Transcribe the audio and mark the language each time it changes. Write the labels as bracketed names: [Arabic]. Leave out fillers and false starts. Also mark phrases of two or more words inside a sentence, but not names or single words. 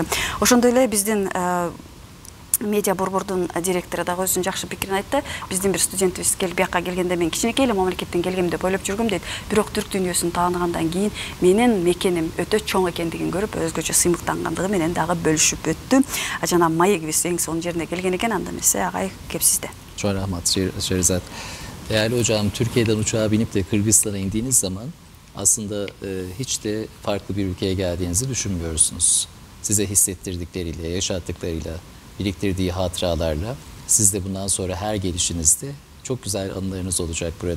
[Kyrgyz] Ошондой эле биздин медиа борбордун директору дагы өзүнүн жакшы пикирин айтты. Биздин бир студентибиз келип бияка келгенде мен кичинекей эле мамлекеттен келгем деп ойлоп жүргөм дейт. Бирок түрк дүнүйөсүн тааныгандан кийин менин мекеним өтө чоң экендигин көрүп, өзгөчө сыймыктангандыгы менен дагы бөлүшүп өттү. Жана маегибиз эң сонун жерине келген экен. Анда эмесе агай кеп сизде. [Turkish] Çok rahmat Şehrazat. Değerli hocam, Türkiye'den uçağa binip de Kırgızistan'a indiğiniz zaman aslında hiç de farklı bir ülkeye geldiğinizi düşünmüyorsunuz. Size hissettirdikleriyle, yaşattıklarıyla, biriktirdiği hatıralarla siz de bundan sonra her gelişinizde çok güzel anılarınız olacak burada.